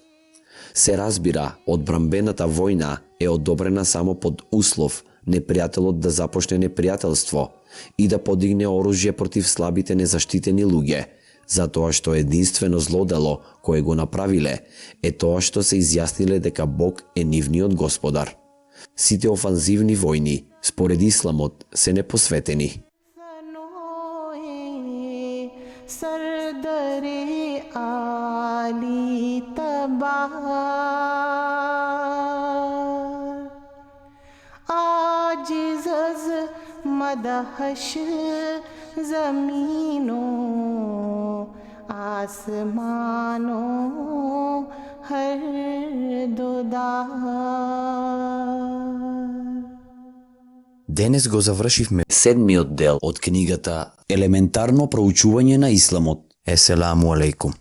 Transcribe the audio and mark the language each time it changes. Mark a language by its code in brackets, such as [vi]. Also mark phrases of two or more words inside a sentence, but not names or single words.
[mk] Се разбира, одбрамбената војна е одобрена само под услов непријателот да започне непријателство и да подигне оружје против слабите незаштитени луѓе, затоа што единствено злодело кое го направиле е тоа што се изјасниле дека Бог е нивниот господар. Сите офанзивни војни, според Исламот, се непосветени. [fa] سردار علی تبر عاجز از مدحش زمین و آسمان هر دو در. [mk] Денес го завршивме седмиот дел од книгата Елементарно проучување на Исламот. [ar] السلام عليكم.